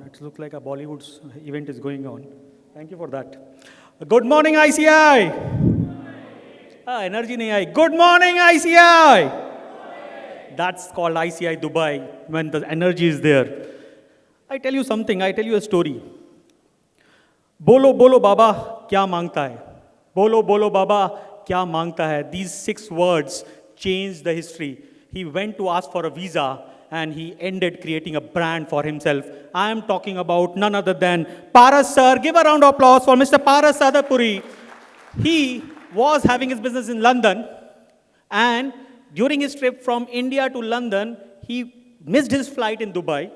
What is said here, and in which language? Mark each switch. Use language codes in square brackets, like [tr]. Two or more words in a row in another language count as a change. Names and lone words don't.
[en] It looks like a Bollywood event is going on. Thank you for that. Good morning, ICI. [hi] Energy nahi aayi. Good morning, ICI. [en] That's called ICI Dubai when the energy is there. I tell you something. I tell you a story. [hi] बोलो बोलो बाबा क्या मांगता है? बोलो बोलो बाबा क्या मांगता है? [en] These 6 words changed the history. He went to ask for a visa and he ended creating a brand for himself. I am talking about none other than Paras sir. Give a round of applause for Mr. Paras Shahadpuri. He was having his business in London, and during his trip from India to London, he missed his flight in Dubai.